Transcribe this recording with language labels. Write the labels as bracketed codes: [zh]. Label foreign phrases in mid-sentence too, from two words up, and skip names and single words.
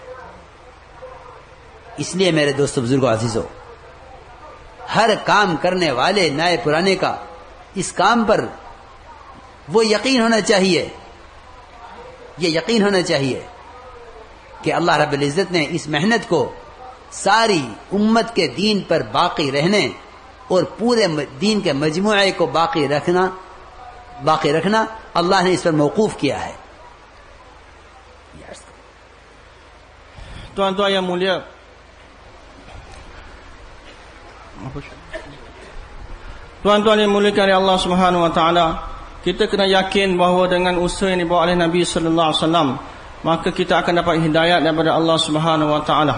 [ur] اس لیے میرے دوستوں، بزرگوں، عزیزوں، ہر کام کرنے والے نئے پرانے کا اس کام پر وہ یقین ہونا چاہیے، یہ یقین ہونا چاہیے کہ [ar] الله رب العزة [ur] نے اس محنت کو ساری امت کے دین پر باقی رہنے اور پورے دین کے مجموعے کو باقی رکھنا اللہ نے اس پر موقوف کیا ہے. [ms] Tuan-tuan yang mulia, tuan-tuan yang muliakan oleh Allah [ar] سبحانه وتعالى, [ms] kita kena yakin bahawa dengan usaha yang dibawa oleh Nabi [ar] صلى الله عليه وسلم, [ms] maka kita akan dapat hidayah daripada Allah [ar] سبحانه وتعالى.